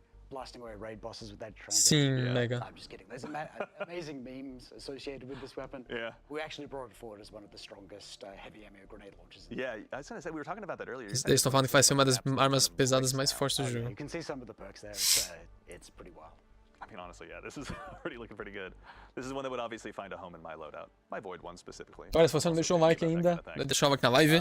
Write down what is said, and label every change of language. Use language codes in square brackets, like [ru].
[en] Blasting away raid bosses with that transit. [pt] Sim, mega. [en] I'm just kidding. There's amazing memes associated with this weapon. Yeah. We actually brought it forward as one of the strongest heavy ammo grenade launchers. Yeah, I was gonna say, we were talking about that earlier. [pt] Eles estão falando que vai ser uma das armas pesadas mais fortes do jogo. [en] You can see some of the perks there. It's pretty wild. I mean, honestly, yeah, this is already looking pretty good. This is one that would obviously find a home in my loadout. My Void one specifically. [pt] Olha, se você não deixou o like ainda, deixa o like na live.